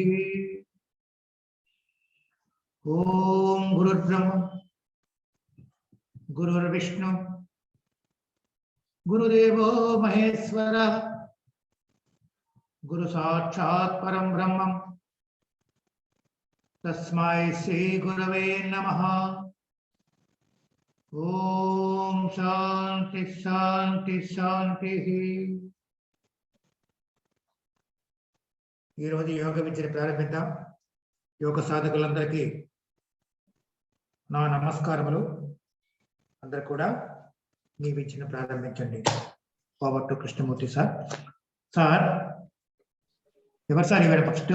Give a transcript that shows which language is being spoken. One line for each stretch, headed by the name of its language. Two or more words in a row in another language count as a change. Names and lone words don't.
Sanskrit: ओम गुरुर्ब्रह्मा गुरुर्विष्णु गुरुदेवो महेश्वरः गुरु साक्षात् परं ब्रह्म तस्मै श्री गुरवे नमः। ओम शांति शांति शांति।
Telugu: ఈ రోజు యోగ విద్యను ప్రారంభిద్దాం. యోగ సాధకులందరికీ నా నమస్కారములు. అందరూ కూడా మీ విద్యను ప్రారంభించండి.
English: power to
Telugu: కృష్ణమూర్తి సార్. సార్ ఎవరు సార్ ఇవాళ ఫస్ట్?